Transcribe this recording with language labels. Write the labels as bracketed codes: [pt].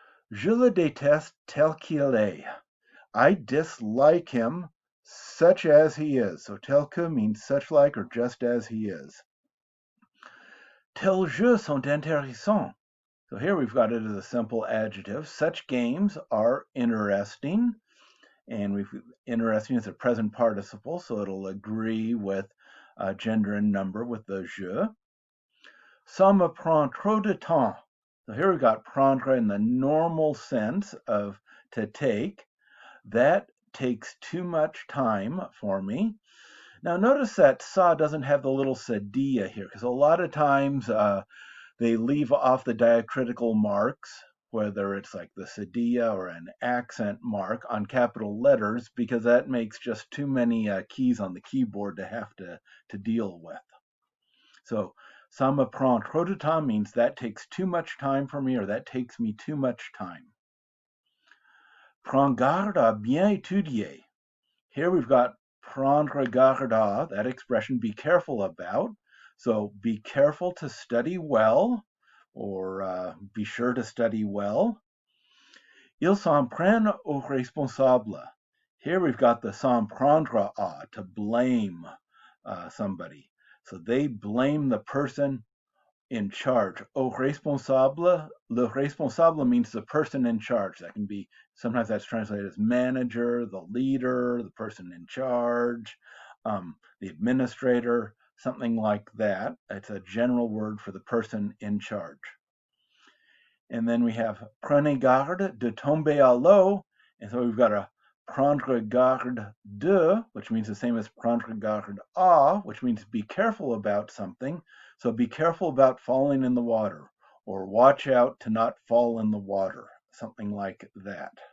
[fr] Je le déteste tel qu'il est. [en] I dislike him such as he is. So tel que means such like or just as he is. [fr] Tels jeux sont intéressants. [en] So here we've got it as a simple adjective. Such games are interesting. And interesting is a present participle, so it'll agree with gender and number with the je. [fr] Ça me prend trop de temps. [en] So here we've got prendre in the normal sense of to take. That takes too much time for me. Now notice that ça doesn't have the little cedilla here, because a lot of times they leave off the diacritical marks, whether it's like the cedilla or an accent mark on capital letters, because that makes just too many keys on the keyboard to have to deal with. So [fr] ça me prend trop de temps [en] means that takes too much time for me, or that takes me too much time. [fr] Prends garde à bien étudier. [en] Here we've got prendre garde à, that expression, be careful about. So be careful to study well, or be sure to study well. [fr] Ils s'en prennent aux responsables. [en] Here we've got the s'en prendre à, to blame somebody. So they blame the person in charge. [fr] Au responsable, le responsable [en] means the person in charge. That can be, sometimes that's translated as manager, the leader, the person in charge, the administrator, something like that. It's a general word for the person in charge. And then we have [fr] prenez garde de tomber à l'eau. [en] And so we've got a prendre garde de, which means the same as prendre garde à, which means be careful about something. So be careful about falling in the water, or watch out to not fall in the water, something like that.